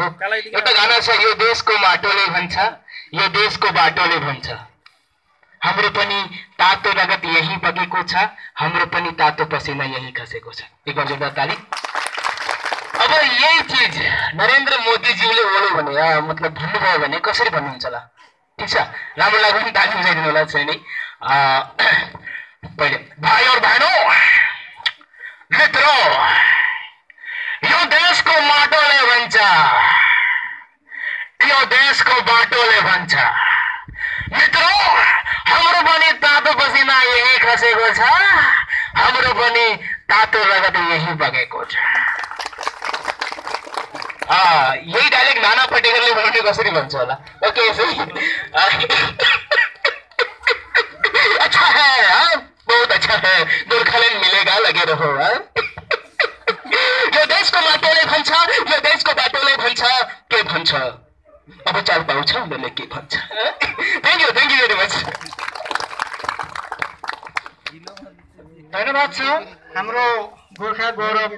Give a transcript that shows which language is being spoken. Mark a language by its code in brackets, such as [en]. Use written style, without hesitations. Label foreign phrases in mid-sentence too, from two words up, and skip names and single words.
[ne] एउटा गाना छ, यो देशको माटोले भन्छ, यो देशको बाटोले भन्छ, हाम्रो पनि तातो रगत यही बगेको छ, हाम्रो पनि तातो पसिना यही खसेको छ। [hi] एक बार जोरदार ताली। [ne] अब यही चीज नरेन्द्र मोदीज्यूले बोल्यो भने मतलब भन्नुभयो भने कसरी भन्नुहुन्छ होला? ठीक छ, राम्रो लाग्यो भने ताली बजाइदिनु होला। चाहिँ नि पहिले [hi] भाइ और बहनों, मित्रों, [ne] यो देशको माटोले भन्छ, यो देशको बाटोले भन्छ, मित्रों, हाम्रो पनि तातो पसिना यही खसेको छ, हाम्रो पनि तातो रगत यही बगेको छ। यही डायलेक्ट नाना पटेकरले बनाउने कसरी भन्छ होला? [hi] ओके, अच्छा है, बहुत अच्छा है, गोर्खाल्यान्ड मिलेगा, लगे रहो। [ne] यो देशको माटोले भन्छ, यो देशको बाटोले भन्छ, के भन्छ अब चाल पाउँछ उनीहरूले के भन्छ। [en] thank you very much. [ne] धन्यवाद छ हाम्रो गोर्खा गौरव